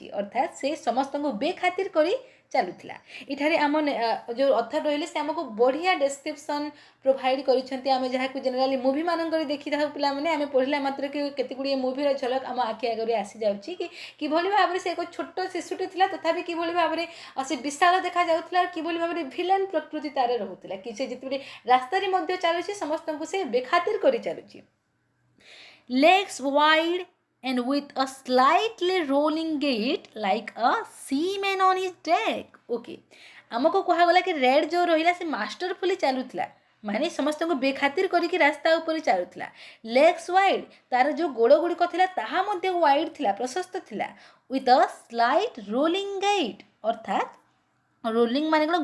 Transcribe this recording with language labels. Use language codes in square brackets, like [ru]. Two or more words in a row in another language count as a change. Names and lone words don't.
[or] ଅର୍ଥାତ୍ ସେ ସମସ୍ତଙ୍କୁ ବେଖାତିର କରି ଚାଲୁଥିଲା। ଏଠାରେ ଆମ ଯେଉଁ ଅଥର ରହିଲେ ସେ ଆମକୁ ବଢ଼ିଆ [en] description provide [or] କରିଛନ୍ତି, ଆମେ ଯାହାକୁ ଜେନେରାଲି ମୁଭିମାନଙ୍କରେ ଦେଖିଥାଉ ପିଲାମାନେ, ଆମେ ପଢ଼ିଲା ମାତ୍ରକେ କେତେ ଗୁଡ଼ିଏ ମୁଭିର ଝଲକ ଆମ ଆଖି ଆଗରେ ଆସିଯାଉଛି କି କିଭଳି ଭାବରେ ସେ ଏକ ଛୋଟ ଶିଶୁଟେ ଥିଲା ତଥାପି କିଭଳି ଭାବରେ ସେ ବିଶାଳ ଦେଖାଯାଉଥିଲା, କିଭଳି ଭାବରେ ଭିଲେନ୍ ପ୍ରକୃତି ତାର ରହୁଥିଲା, କି ସେ ଯେତେବେଳେ ରାସ୍ତାରେ ମଧ୍ୟ ଚାଲୁଛି ସମସ୍ତଙ୍କୁ ସେ ବେଖାତିର କରି ଚାଲୁଛି। [en] legs wide and with a slightly rolling gait like a seaman on his deck। [or] ଓକେ, ଆମକୁ କୁହାଗଲା କି ରେଡ୍ ଯେଉଁ ରହିଲା ସେ ମାଷ୍ଟରଫୁଲି ଚାଲୁଥିଲା, ମାନେ ସମସ୍ତଙ୍କୁ ବେଖାତିର କରିକି ରାସ୍ତା ଉପରେ ଚାଲୁଥିଲା। [en] legs wide, [or] ତାର ଯେଉଁ ଗୋଡ଼ ଗୁଡ଼ିକ ଥିଲା ତାହା ମଧ୍ୟ ୱାଇଡ୍ ଥିଲା, ପ୍ରଶସ୍ତ ଥିଲା। [en] with a slight rolling gait, [or] ଅର୍ଥାତ୍ ରୋଲିଂ ମାନେ କ'ଣ?